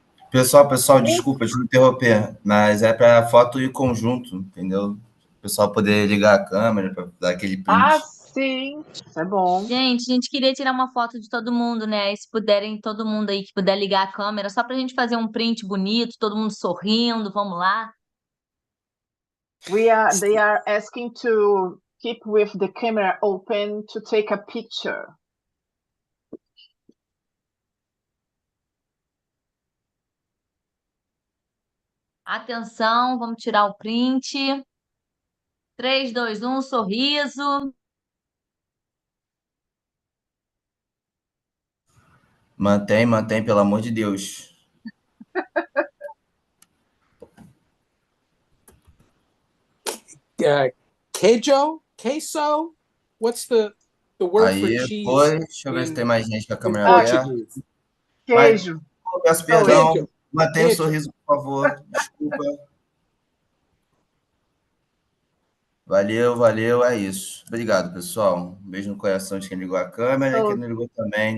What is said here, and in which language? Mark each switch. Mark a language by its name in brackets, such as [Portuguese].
[Portuguese] Pessoal, desculpa te interromper, mas é para foto e conjunto, entendeu? O pessoal poder ligar a câmera para dar aquele print. Ah, sim, isso é bom. Gente, a gente queria tirar uma foto de todo mundo, né? E se puderem, todo mundo aí que puder ligar a câmera, só pra gente fazer um print bonito, todo mundo sorrindo, vamos lá. [English] They are asking to keep with the camera open to take a picture. [Portuguese] Atenção, vamos tirar o print. 3, 2, 1, sorriso. Mantém, pelo amor de Deus. [Spanish] Queso? [English] What's the word for cheese? [Portuguese] Deixa eu ver se tem mais gente com a câmera aberta. Queijo. Peço perdão. Mantenha o sorriso, por favor. Desculpa. Valeu, é isso. Obrigado, pessoal. Um beijo no coração de quem ligou a câmera e quem não ligou também.